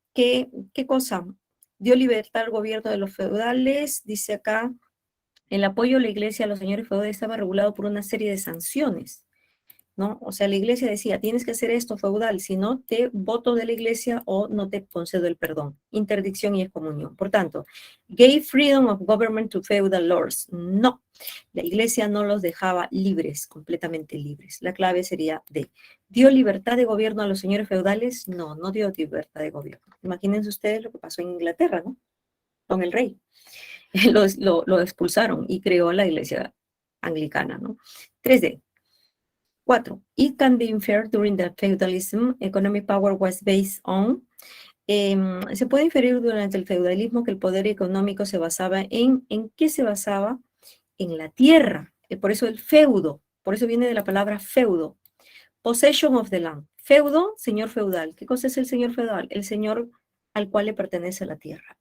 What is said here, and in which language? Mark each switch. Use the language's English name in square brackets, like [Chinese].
[Spanish] ¿Qué cosa? Dio libertad al gobierno de los feudales, dice acá, el apoyo de la iglesia a los señores feudales estaba regulado por una serie de sanciones, ¿no? O sea, la iglesia decía, tienes que hacer esto, feudal, si no te voto de la iglesia o no te concedo el perdón. Interdicción y excomunión. Por tanto, [English] gave freedom of government to feudal lords. [Spanish] No, la iglesia no los dejaba libres, completamente libres. La clave sería D. ¿Dio libertad de gobierno a los señores feudales? No, no dio libertad de gobierno. Imagínense ustedes lo que pasó en Inglaterra, ¿no? Con el rey. Lo expulsaron y creó la iglesia anglicana, ¿no? 3D. 4. [English] It can be inferred during the feudalism, economic power was based on. [Spanish] Se puede inferir durante el feudalismo que el poder económico se basaba ¿en qué se basaba? En la tierra. Por eso el feudo, por eso viene de la palabra feudo. [English] Possession of the land. [Spanish] Feudo, señor feudal. ¿Qué cosa es el señor feudal? El señor al cual le pertenece la tierra.